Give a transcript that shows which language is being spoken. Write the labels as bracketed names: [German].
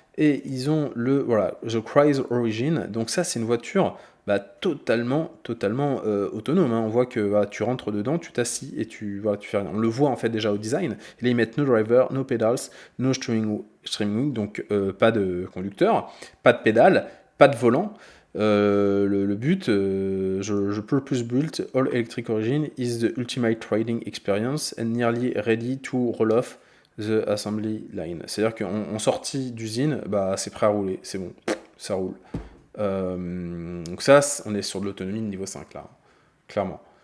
[French] Et ils ont voilà, The Cruise Origin. Donc ça, c'est une voiture bah, totalement autonome. Hein. On voit que voilà, tu rentres dedans, tu t'assis et voilà, tu fais rien. On le voit en fait déjà au design. Et là, ils mettent [English] no driver, no pedals, no steering wheel, [French] donc pas de conducteur, pas de pédale, pas de volant. Le but, [English] the purpose built all electric origin is the ultimate riding experience and nearly ready to roll off the assembly line. [French] C'est-à-dire qu'en sortie d'usine, bah, c'est prêt à rouler, c'est bon, ça roule. Donc ça, on est sur de l'autonomie de niveau 5 là, clairement.